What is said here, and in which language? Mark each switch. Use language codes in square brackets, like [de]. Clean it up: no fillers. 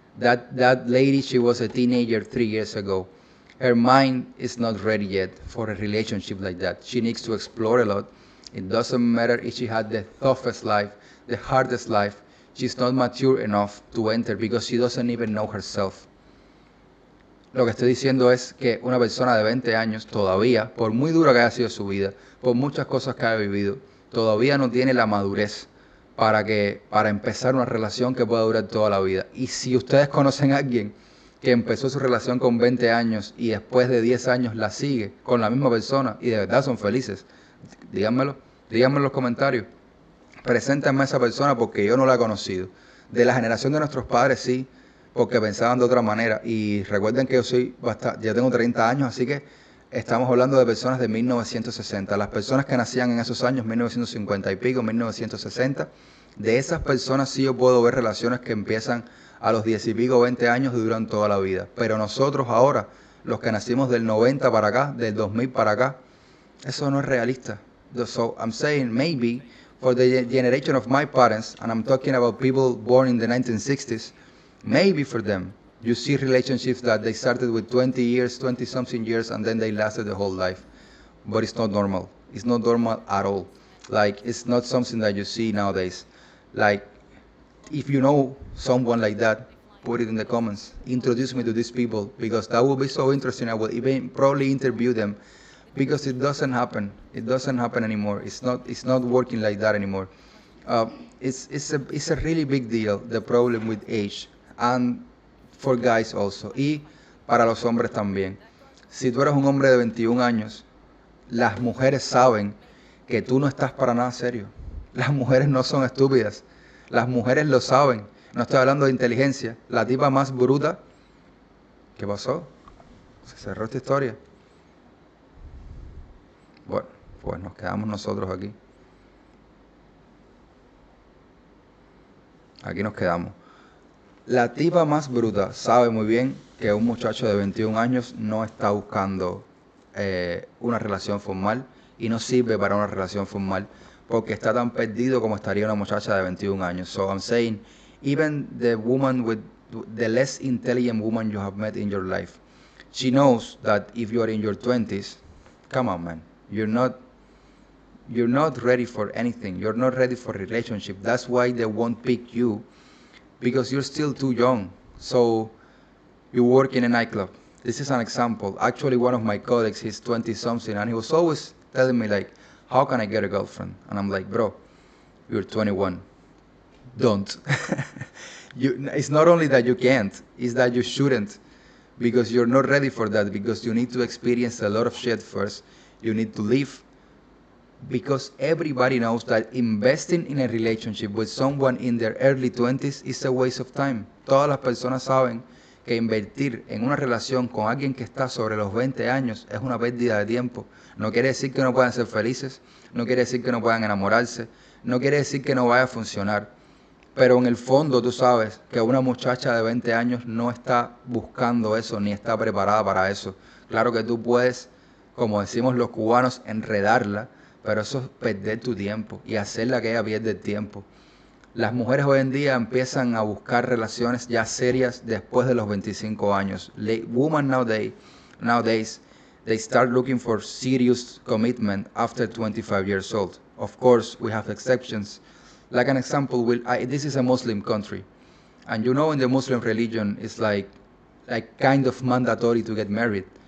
[en] That lady, she was a teenager 3 years ago. Her mind is not ready yet for a relationship like that. She needs to explore a lot. It doesn't matter if she had the toughest life, the hardest life. She's not mature enough to enter because she doesn't even know herself. [es] Lo que estoy diciendo es que una persona de 20 años todavía, por muy dura que haya sido su vida, por muchas cosas que haya vivido, todavía no tiene la madurez para empezar una relación que pueda durar toda la vida. Y si ustedes conocen a alguien que empezó su relación con 20 años y después de 10 años la sigue con la misma persona y de verdad son felices, díganmelo en los comentarios. Preséntenme a esa persona porque yo no la he conocido. De la generación de nuestros padres sí, porque pensaban de otra manera. Y recuerden que ya tengo 30 años, así que estamos hablando de personas de 1960. Las personas que nacían en esos años, 1950 y pico, 1960, de esas personas sí yo puedo ver relaciones que empiezan a los 10 y pico, 20 años y duran toda la vida. Pero nosotros ahora, los que nacimos del 90 para acá, del 2000 para acá, eso no es realista. [en] So I'm saying maybe for the generation of my parents, and I'm talking about people born in the 1960s, maybe for them, you see relationships that they started with 20 years, 20-something years, and then they lasted the whole life. But it's not normal. It's not normal at all. Like, it's not something that you see nowadays. Like, if you know someone like that, put it in the comments. Introduce me to these people, because that will be so interesting. I will even probably interview them, because it doesn't happen. It doesn't happen anymore. It's not working like that anymore. It's a really big deal, the problem with age. And for guys also, [es] y para los hombres también. Si tú eres un hombre de 21 años, las mujeres saben que tú no estás para nada serio. Las mujeres no son estúpidas. Las mujeres lo saben. No estoy hablando de inteligencia. La tipa más bruta. ¿Qué pasó? Se cerró esta historia. Bueno, pues nos quedamos nosotros aquí. Aquí nos quedamos. La tipa más bruta sabe muy bien que un muchacho de 21 años no está buscando una relación formal y no sirve para una relación formal porque está tan perdido como estaría una muchacha de 21 años. [en] So I'm saying, even the less intelligent woman you have met in your life, she knows that if you are in your 20s, come on, man, you're not ready for anything. You're not ready for a relationship. That's why they won't pick you, because you're still too young. So you work in a nightclub. This is an example. Actually, one of my colleagues, he's 20-something, and he was always telling me, like, how can I get a girlfriend? And I'm like, bro, you're 21. Don't. It's not only that you can't, it's that you shouldn't, because you're not ready for that, because you need to experience a lot of shit first. You need to live, because everybody knows that investing in a relationship with someone in their early 20s is a waste of time. [es] Todas las personas saben que invertir en una relación con alguien que está sobre los 20 años es una pérdida de tiempo. No quiere decir que no puedan ser felices, no quiere decir que no puedan enamorarse, no quiere decir que no vaya a funcionar. Pero en el fondo tú sabes que una muchacha de 20 años no está buscando eso, ni está preparada para eso. Claro que tú puedes, como decimos los cubanos, enredarla, pero eso es perder tu tiempo y hacerla que ella pierda el tiempo. Las mujeres hoy en día empiezan a buscar relaciones ya serias después de los 25 años. [en] Women nowadays, they start looking for serious commitment after 25 years old. Of course, we have exceptions. Like an example, this is a Muslim country. And you know, in the Muslim religion, it's like kind of mandatory to get married.